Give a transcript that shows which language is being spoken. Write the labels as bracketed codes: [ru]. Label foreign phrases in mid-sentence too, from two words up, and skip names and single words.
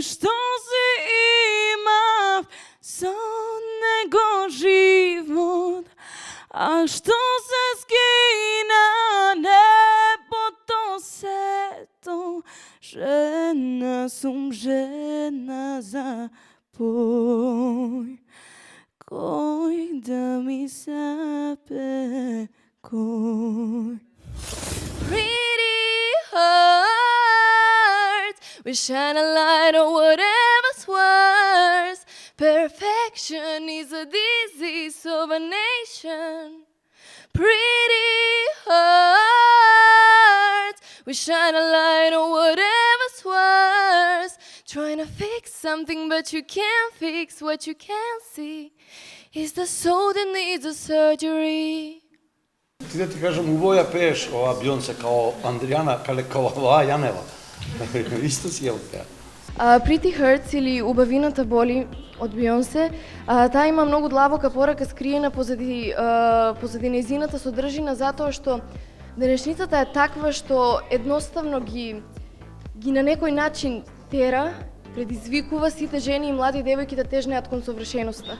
[mk] што си имав со него живот, а што се скина небото сето, жена сум, жена за пој, кој да ми сапе кој. [en] Pretty heart, we shine a light on whatever's worse. Perfection is a disease of a nation. Pretty heart, we shine a light on whatever's worse. Trying to fix something but you can't fix what you can't see. Is the soul that needs a surgery. [mk] Ти да ти кажам, убаво ја пееш ова Бјонсе као Андријана Калекова Јанева. Исто си ја пеа. Pretty Hurts или Убавината боли од Бионсе, таа има многу длабока порака скриена позади нејзината содржина, затоа што денешницата е таква што едноставно ги на некој начин тера, предизвикува сите жени и млади девојки да тежнеат кон совршеноста.